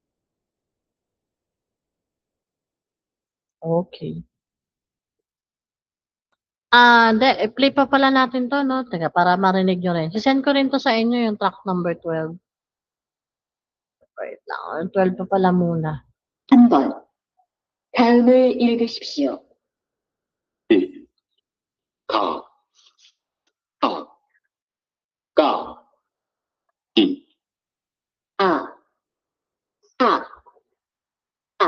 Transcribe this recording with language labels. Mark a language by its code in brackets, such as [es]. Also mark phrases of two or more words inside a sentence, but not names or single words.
[tl] Okay. Hindi. I-play pa pala natin to, no? Teka, para marinig nyo rin. Sisend ko rin to sa inyo yung [en] track number 12. [tl] Wait lang. 12 pa pala muna. [ko] 3번 다음을 읽으십시오. 1, 가, 아, 까, 2, 아, 아, 아,